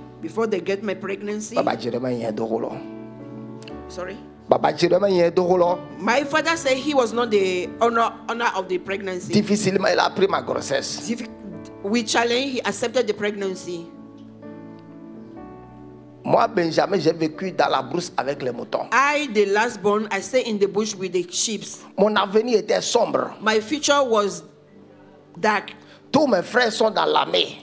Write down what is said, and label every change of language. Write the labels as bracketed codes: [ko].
[en] before they get my pregnancy. Baba Jeremiah yen do holo. Sorry. Baba Jeremiah yen do holo. My father said he was not the owner of the pregnancy. [fr] Difficilement il a pris ma grossesse. [en] With challenge, he accepted the pregnancy. [fr] Moi, Benjamin, j'ai vécu dans la brousse avec les moutons. [en] I, the last born, I stay in the bush with the sheep. [fr] Mon avenir était sombre. [en] My future was dark. [fr] Tous mes frères sont dans l'armée.